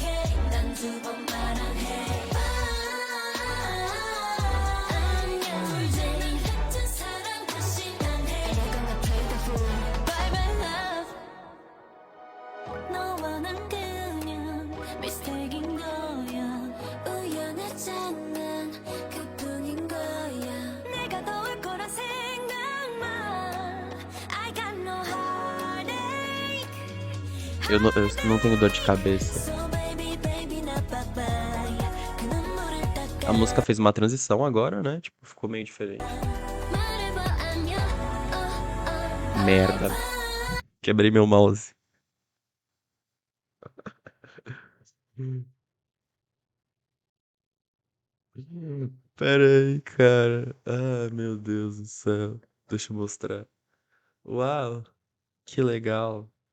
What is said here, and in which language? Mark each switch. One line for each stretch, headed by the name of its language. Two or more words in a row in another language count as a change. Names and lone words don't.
Korean: 너와 난 그냥 미스테이크인 거야 우연했잖아 그뿐인 거야 내가 더 올 거란 생각만
English: I got no heartache
Portuguese: Eu não tenho dor de cabeça.
English: So baby baby
Korean: 나 bye 그 눈물을 닦아
Portuguese: A música fez uma transição agora, né? Tipo, ficou meio diferente.
Korean: 말해봐 안녕
Portuguese: Merda. Quebrei meu mouse. Pera aí, cara. Ah, meu Deus do céu. Deixa eu mostrar. Uau, que legal.